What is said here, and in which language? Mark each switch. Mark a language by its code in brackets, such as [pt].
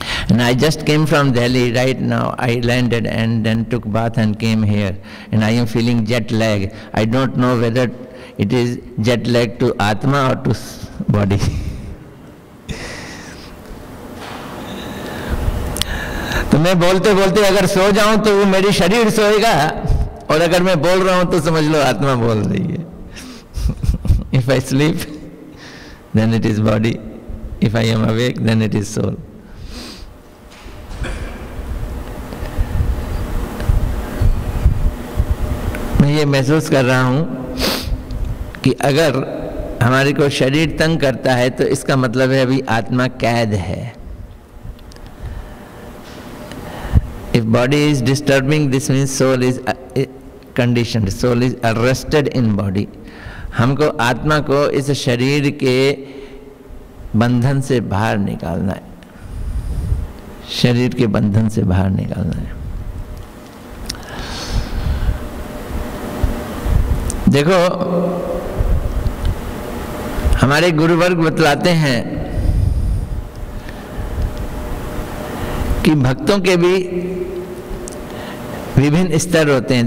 [en] And I just came from Delhi right now. I landed and then took bath and came here, and I am feeling jet lag. I don't know whether it is jet lag to Atma or to body. [hi] तो मैं बोलते बोलते अगर सो जाऊं तो वो मेरी शरीर सोएगा, और अगर मैं बोल रहा हूं तो समझ लो आत्मा बोल रही है। [en] If I sleep, then it is body. If I am awake, then it is soul. [hi] मैं ये महसूस कर रहा हूँ कि अगर हमारे को शरीर तंग करता है तो इसका मतलब है अभी आत्मा कैद है। [en] If body is disturbing, this means soul is conditioned, soul is arrested in body. [hi] हमको आत्मा को इस शरीर के बंधन से बाहर निकालना है, शरीर के बंधन से बाहर निकालना है। देखो, हमारे गुरुवर्ग बतलाते हैं कि भक्तों के भी विभिन्न स्तर होते हैं।